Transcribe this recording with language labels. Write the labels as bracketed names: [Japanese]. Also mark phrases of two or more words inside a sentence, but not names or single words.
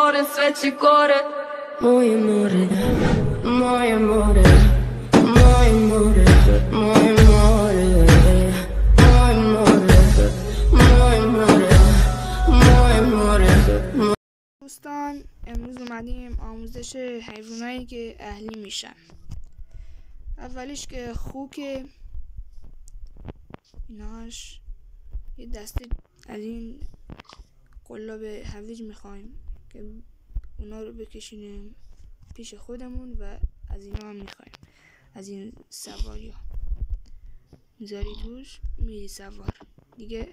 [Croatian] more, sve ci gore. Moje more, moje more, moje more, moje more, moje more, moje more, moje more. [Persian] دوستان امروز اومدیم آموزش حیوانایی که اهلی میشن. اولیش که خوک، ایناش یه دسته از این قلاب هویج میخوایم که اونا رو بکشینیم پیش خودمون و از اینا هم میخوایم، از این سواری ها میذاری توش، میری سوار دیگه.